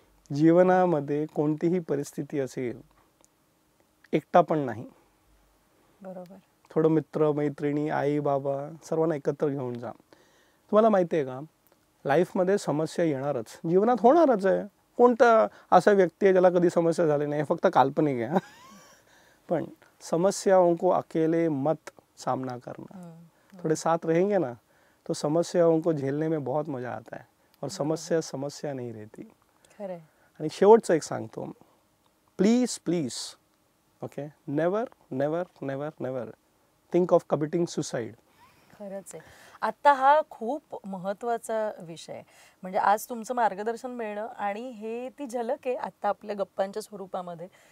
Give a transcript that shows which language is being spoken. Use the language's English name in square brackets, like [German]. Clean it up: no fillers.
[Marathi] जीवनामध्ये कोणतीही परिस्थिती असेल, एकटा पण नाही. बरोबर. थोडं मित्र मैत्रिणी, आई बाबा सर्वांना एकत्र घेऊन जा. तुम्हाला माहिती आहे का, लाईफमध्ये समस्या येणारच, जीवनात होणारच आहे. कोणता असा व्यक्ती आहे ज्याला कधी समस्या झाली नाही, फक्त काल्पनिक आहे. [Hindi] पण समस्याओं को अकेले मत सामना करना, थोड़े साथ रहेंगे ना तो समस्याओं को झेलने में बहुत मजा आता है, और समस्या समस्या नहीं रहती. [Marathi] खरं. आणि शेवटचं एक सांगतो, [English] Please please okay, never never never never think of committing suicide. [Marathi] खरंच आहे. आता हा खूप महत्त्वाचा विषय आहे. म्हणजे आज तुमचं मार्गदर्शन मिळणं आणि हे ती झलक आहे आता आपल्या गप्पांच्या स्वरूपामध्ये.